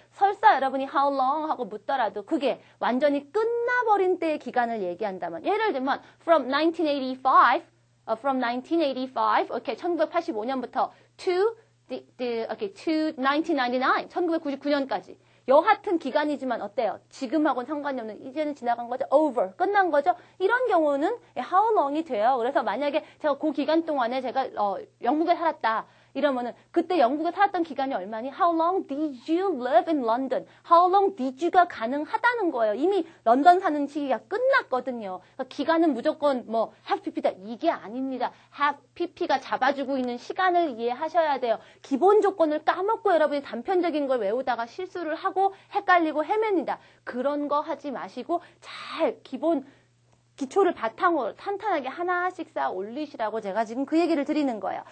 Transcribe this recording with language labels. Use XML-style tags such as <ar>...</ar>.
<ko>설사 여러분이 how long 하고 묻더라도 그게 완전히 끝나버린 때의 기간을 얘기한다면 예를 들면 from 1985 okay, 1985년부터 to 1999, 1999년까지. 여하튼 기간이지만 어때요? 지금하고는 상관이 없는 이제는 지나간 거죠. over, 끝난 거죠. 이런 경우는 how long이 돼요. 그래서 만약에 제가 그 기간 동안에 제가 영국에 살았다. 이러면은 그때 영국에 살았던 기간이 얼마니?</ko> <en>How long did you live in London? How long did you가</en> <ko>가능하다는 거예요. 이미 런던 사는 시기가 끝났거든요. 그러니까 기간은 무조건 뭐 have pp다 이게 아닙니다. have pp가 잡아주고 있는 시간을 이해하셔야 돼요. 기본 조건을 까먹고 여러분이 단편적인 걸 외우다가 실수를 하고 헷갈리고 헤맵니다. 그런 거 하지 마시고 잘 기본 기초를 바탕으로 탄탄하게 하나씩 쌓아 올리시라고 제가 지금 그 얘기를 드리는 거예요.</ko>